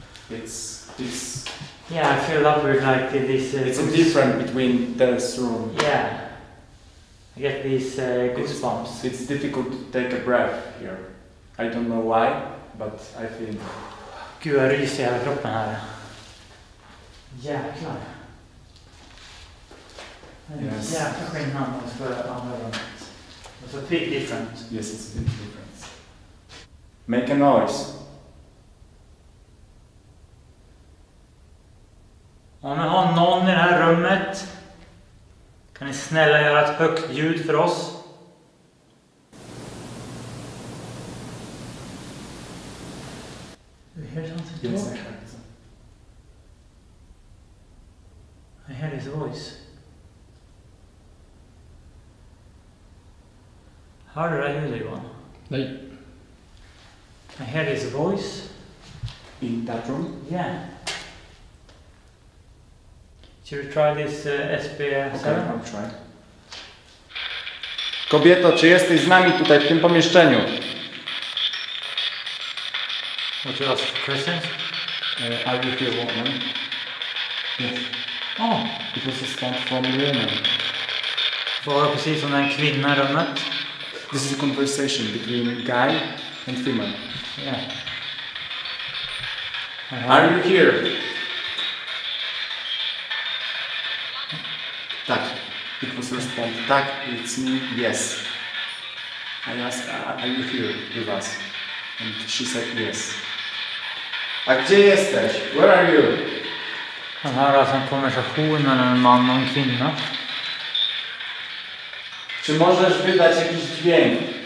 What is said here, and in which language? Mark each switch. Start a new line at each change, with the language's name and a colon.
English: It's Yeah, I feel that we're like this. it's different between this room. Yeah. I get these goosebumps. It's difficult to take a breath here. I don't know why, but I feel.
Swedish: Gud, jag ryser i hela kroppen här. Jäklar.
English: Yes.
Swedish: Jäkla skillnad mot förra andra rummet.
English: It's a big difference. Yes, it's a big difference. Make a noise.
Swedish: Om vi har någon i det här rummet, kan ni snälla göra ett högt ljud för oss?
English: Do you hear something? Yes, talk? I hear his voice.
Swedish: Hörde du det ljudet, Johan? Nej.
English: I hear his voice. In that room? Yeah. Should we try this SB7? Okay, I'll try.
Polish: Kobieto, czy jesteś z nami tutaj w tym pomieszczeniu?
English: What you ask for questions? Are you here, woman? Yes. Oh, It was a response from a woman.
Swedish: var precis som en kvinna i rummet.
English: This is a conversation between guy and female. Yeah. Are you here? Tak. It was a response. Tak, it's me. Yes. I asked, are you here with us? And she said yes.
Polish: A gdzie jesteś?
English: Where are you?
Swedish: Han hör alltså en konversation mellan en man och en kvinna.
Polish: Czy możesz wydać jakiś dźwięk?